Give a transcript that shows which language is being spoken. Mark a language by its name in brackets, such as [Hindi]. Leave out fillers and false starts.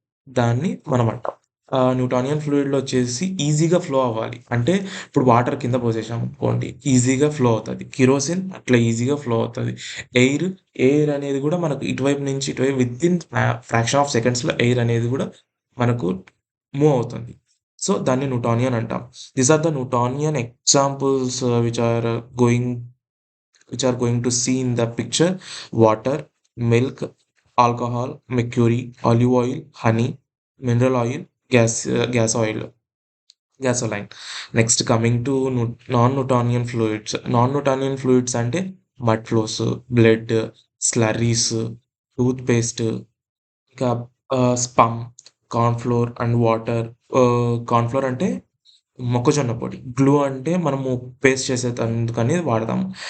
[Telugu] దాన్ని మనం అంటాం. న్యూటానియన్ ఫ్లూయిడ్‌లో వచ్చేసి ఈజీగా ఫ్లో అవ్వాలి. అంటే ఇప్పుడు వాటర్ కింద పోసేసామనుకోండి, ఈజీగా ఫ్లో అవుతది. కిరోసిన్ అట్లా ఈజీగా ఫ్లో అవుతది. ఎయిర్, ఎయిర్ అనేది కూడా మనకు ఇటువైపు నుంచి ఇటువైపు వితిన్ ఫ్రాక్షన్ ఆఫ్ సెకండ్స్‌లో ఎయిర్ అనేది కూడా మనకు మూవ్ అవుతుంది. సో, దాన్ని న్యూటానియన్ అంటాం. [English] These are the Newtonian examples going which are going to see in the picture: water, milk, alcohol, mercury, olive oil, honey, mineral oil, gas oil, gasoline. Next, coming to non-Newtonian fluids. Non-Newtonian fluids [Telugu] అంటే [English] Mud flows, blood, slurries, toothpaste, ఇంకా స్పమ్, cornflour and water. [Telugu] Cornflour అంటే మొక్కజొన్న పొడి. Glue అంటే మనము paste చేసేటందుకని వాడతాం.